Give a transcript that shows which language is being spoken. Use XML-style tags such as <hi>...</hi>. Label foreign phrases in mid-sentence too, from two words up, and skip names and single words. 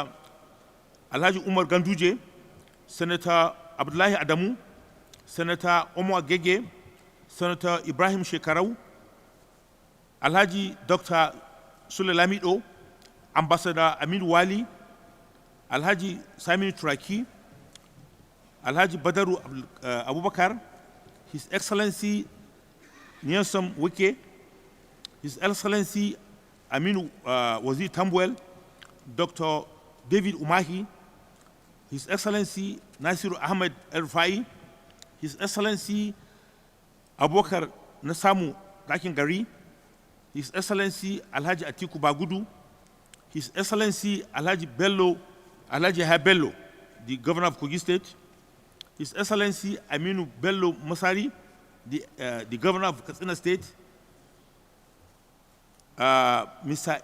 <en>Alhaji Umar Ganduje, Senator Abdullahi Adamu, Senator Omar Gege, Senator Ibrahim Shekarau, Alhaji Dr. Sule Lamido, Ambassador Amin Wali, Alhaji Simon Turaki, Alhaji Badaru Abubakar, His Excellency Nyesom Wike, His Excellency Aminu Wazir Tambuel, Dr. David Umahi, His Excellency Nasiru Ahmed Erfai, His Excellency Abubakar Nasamu Rakingari, His Excellency Alhaji Atiku Bagudu, His Excellency Alhaji Bello, the Governor of Kogi State, His Excellency Aminu Bello Masari, the Governor of Katsina State, Mr.</en>